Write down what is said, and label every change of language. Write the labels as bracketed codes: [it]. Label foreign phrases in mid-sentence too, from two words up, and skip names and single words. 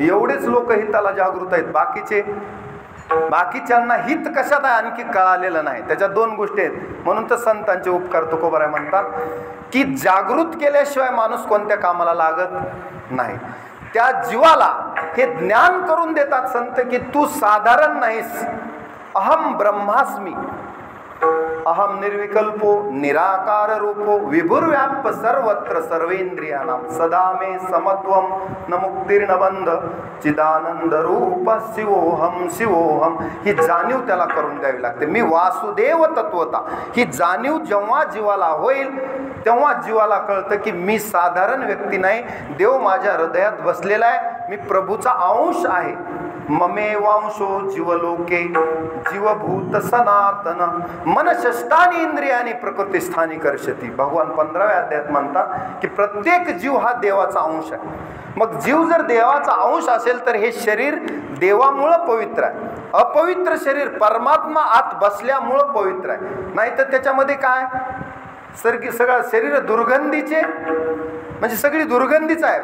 [mr] एवढेच लोक हिताला जागृत आहेत. बाकीच्यांना हित कशात आहे आणखी कळालेलं नाही. त्याच्या 2 गोष्टी आहेत. म्हणून तर संतांचे उपकार तुकोबराय म्हणतात की जागृत केल्याशिवाय माणूस कोणत्या कामाला लागत नाही. त्या जीवाला हे ज्ञान करून देतात संत की तू साधारण नाहीस. [sa] अहम ब्रह्मास्मी, अहम निर्विकल्पो निराकार रूपो विभुर्व्याप सर्वत्र सर्वेंद्रियाणां सदा मे समत्वम न मुक्तिर्न बंध चिदानंद रूप शिवोहम शिवोहम. [mr] ही जाणीव त्याला करून द्यावी लागते. मी वासुदेव तत्वता. ही जाणीव जेव्हा जीवाला होईल तेव्हा जीवाला कळतं की मी साधारण व्यक्ती नाही, देव माझ्या हृदयात बसलेला आहे, मी प्रभूचा अंश आहे. [sa] ममेवांशो जीवलोके जीवभूत सनातन मन षष्ठानी इंद्रियानी प्रकृतीस्थानी कर्षती. [mr] भगवान 15व्या अध्यायात म्हणतात की प्रत्येक जीव हा देवाचा अंश आहे. मग जीव जर देवाचा अंश असेल तर हे शरीर देवामुळं पवित्र आहे. अपवित्र शरीर परमात्मा आत बसल्यामुळं पवित्र आहे. नाही तर त्याच्यामध्ये काय सगळं शरीर दुर्गंधीचे, म्हणजे सगळी दुर्गंधीच आहे.